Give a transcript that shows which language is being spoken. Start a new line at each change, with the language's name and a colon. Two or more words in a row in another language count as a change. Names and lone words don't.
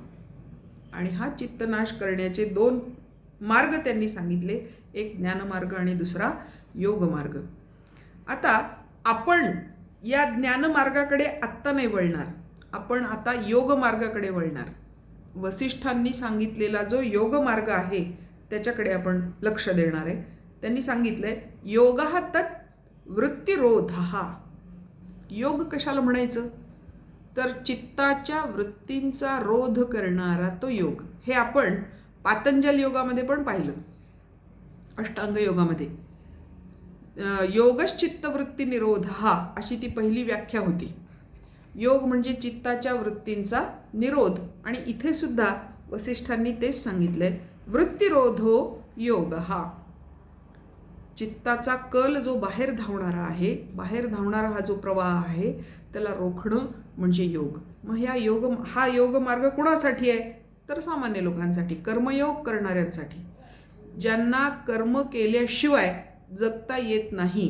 Marathi: आणि हा चित्तनाश करण्याचे 2 मार्ग त्यांनी सांगितले, एक ज्ञानमार्ग आणि दुसरा योगमार्ग. आता आपण या ज्ञानमार्गाकडे आत्ता नाही वळणार, आपण आता योगमार्गाकडे वळणार. वसिष्ठांनी सांगितलेला जो योगमार्ग आहे त्याच्याकडे आपण लक्ष देणार आहे. त्यांनी सांगितलंय
Sanskrit: योगः तत् वृत्तिरोधः.
Marathi: योग कशाला म्हणायचं, तर चित्ताच्या वृत्तींचा रोध करणारा तो योग. हे आपण पातंजल योगामध्ये पण पाहिलं, अष्टांग योगामध्ये.
Sanskrit: योगश्चित्तवृत्ती निरोधः
Marathi: अशी ती पहिली व्याख्या होती. योग म्हणजे चित्ताच्या वृत्तींचा निरोध. आणि इथे सुद्धा वसिष्ठांनी तेच सांगितलंय,
Sanskrit: वृत्तिरोधो योगः.
Marathi: चित्ताचा कल जो बाहेर धावणारा आहे, बाहेर धावणारा हा जो प्रवाह आहे त्याला रोखणं म्हणजे योग. मग हा योगमार्ग कुणासाठी आहे, तर सामान्य लोकांसाठी, कर्मयोग करणाऱ्यांसाठी, ज्यांना कर्म केल्याशिवाय जगता येत नाही.